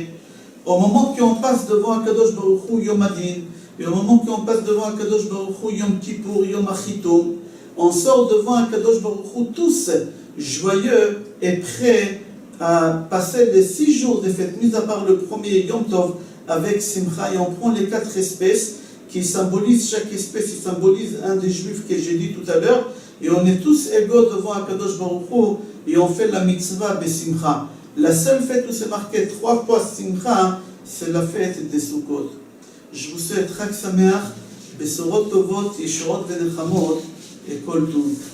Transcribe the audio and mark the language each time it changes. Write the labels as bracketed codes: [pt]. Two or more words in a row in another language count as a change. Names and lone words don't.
[fr] Au moment qu'on passe devant [he] הקדוש ברוך הוא יום הדין, [fr] et au moment qu'on passe devant [he] הקדוש ברוך הוא יום כיפור יום החיתום, [fr] on sort devant [he] הקדוש ברוך הוא [fr] tous joyeux et prêts à passer les 6 jours de fête, mis à part le premier [he] יום טוב [fr] avec Simcha, et on prend les 4 espèces qui symbolisent, chaque espèce qui symbolise un des juifs que j'ai dit tout à l'heure, et on est tous égaux devant [he] הקדוש ברוך הוא [fr] et on fait la mitzvah de Simcha. La seule fête où c'est marqué 3 fois Simcha, c'est la fête des Sukkot. Je vous souhaite [he] חג שמח בשורות טובות ישועות ונחמות [fr] et [he] כל טוב.